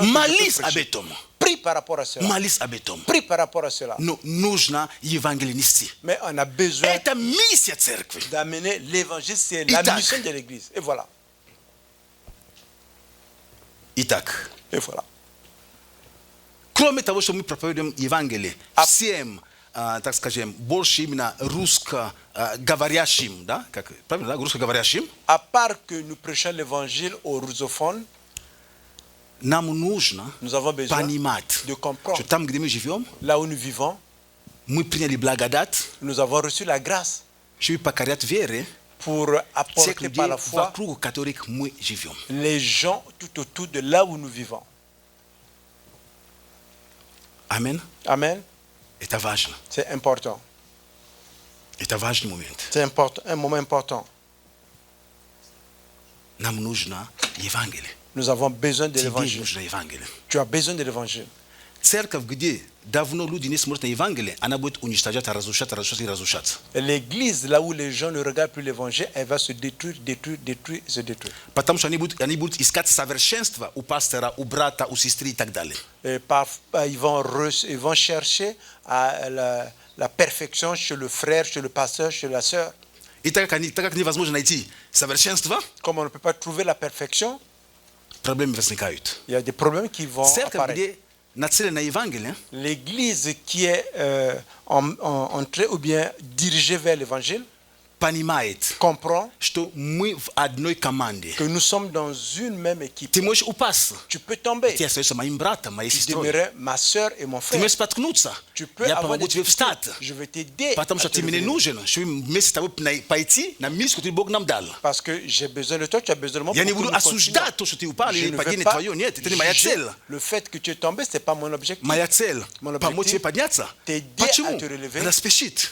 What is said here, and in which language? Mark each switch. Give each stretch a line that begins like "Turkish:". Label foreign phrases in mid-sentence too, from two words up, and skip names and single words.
French: Que je
Russian: Молись
French: peux
Russian: об
French: prêcher.
Russian: этом.
French: Prie par rapport à cela.
Russian: Молись об этом.
French: Prie par rapport à cela.
Russian: Но нужно Евангелие нести.
French: Mais on a besoin
Russian: Это миссия церкви.
French: d'amener l'évangile, c'est la
Russian: Итак.
French: mission de l'église. Et voilà.
Russian: Итак,
French: Et voilà.
Russian: кроме того, что мы проповедуем Евангелие всем, так скажем, больше именно русскоговорящим, да, как правильно, да, русскоговорящим,
French: À part que nous prêchons l'évangile aux rusophones,
Russian: нам нужно
French: nous avons besoin
Russian: понимать,
French: de comprendre.
Russian: что там, где мы живем,
French: Là où nous vivons,
Russian: мы приняли благодать,
French: nous avons reçu la grâce
Russian: чтобы покорять вере
French: pour
Russian: всех
French: apporter par
Russian: людей,
French: la foi
Russian: вокруг которых мы живем.
French: les gens tout autour de là où nous vivons.
Russian: Аминь.
French: Amen.
Russian: Это важно.
French: C'est important.
Russian: Это важный момент.
French: C'est important, un moment important.
Russian: Нам нужно Евангелие.
French: Nous avons besoin de
Russian: Тебе
French: l'évangile.
Russian: нужно Евангелие.
French: Tu as besoin de l'évangile.
Russian: Церковь, где давно люди не смотрят на Евангелие, она будет уничтожать, разрушать, разрушать и разрушаться.
French: L'église, là où les gens ne regardent plus l'évangile, elle va se détruire, détruire, détruire, se détruire.
Russian: Потому что они будут искать совершенство у пастора, у брата, у сестры и так далее.
French: Et ils vont chercher à la perfection chez le frère, chez le pasteur, chez la sœur.
Russian: И так как невозможно найти совершенство,
French: Comme on ne peut pas trouver la perfection,
Russian: проблемы возникают.
French: il y a des problèmes qui vont
Russian: Церковь,
French: apparaître.
Russian: где нацелена на Евангелие,
French: L'église qui est entrée ou bien dirigée vers l'évangile
Russian: понимает,
French: comprend
Russian: что мы в одной команде.
French: que nous sommes dans une même équipe.
Russian: Ты можешь упасть.
French: Tu peux tomber.
Russian: Ты остаешься моим братом, моей
French: Tu
Russian: сестрой.
French: demeurais ma soeur et mon
Russian: Ты
French: frère.
Russian: можешь споткнуться.
French: Tu peux
Russian: Я
French: avoir
Russian: помогу
French: des
Russian: тебе встать.
French: difficultés. Je vais t'aider.
Russian: Потому
French: à
Russian: что
French: te
Russian: ты мне
French: lever.
Russian: нужен, чтобы вместе с тобой пойти на миссию, которую Бог нам дал.
French: Parce que j'ai besoin de toi, tu as besoin de moi.
Russian: Я не
French: pour que
Russian: буду
French: nous continuions.
Russian: осуждать то, что ты упал,
French: Je
Russian: или
French: ne vais
Russian: падение
French: pas
Russian: твое. Нет, это не моя
French: juger
Russian: цель.
French: le fait que tu es tombé, ce n'est pas mon objectif.
Russian: Моя цель
French: Mon
Russian: помочь
French: objectif,
Russian: тебе подняться.
French: t'aider
Russian: Почему?
French: à te relever.
Russian: Распишит.